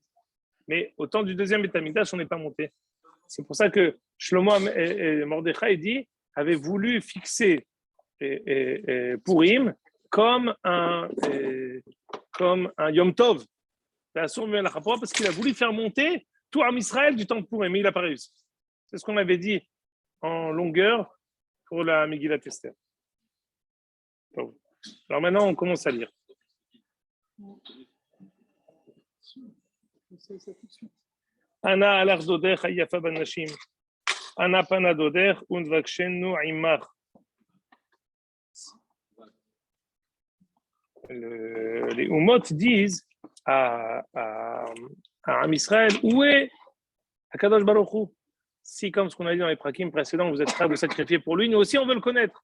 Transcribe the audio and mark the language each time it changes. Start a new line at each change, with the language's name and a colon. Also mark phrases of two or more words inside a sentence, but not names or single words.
French: Mais au temps du deuxième
Hebrew: בית המקדש,
French: on n'est pas monté. C'est pour ça que Shlomo et Mordechai avaient voulu fixer Purim comme un
Hebrew: יום טוב.
French: Parce qu'il a voulu faire monter tout
Hebrew: עם ישראל
French: du temps de Purim, mais il n'a pas réussi. C'est ce qu'on avait dit en longueur pour la Megillat Esther. Alors maintenant, on commence à lire.
Hebrew: אנה הלך דודך היפה בנשים. אנה פנה דודך ונבקשנו עמך.
French: Les Umot disent à
Hebrew: עם ישראל,
French: où est
Hebrew: הקדוש ברוך הוא?
French: Si, comme ce qu'on a dit dans les prakim précédents, vous êtes prêts à vous sacrifier pour lui, nous aussi on veut le connaître.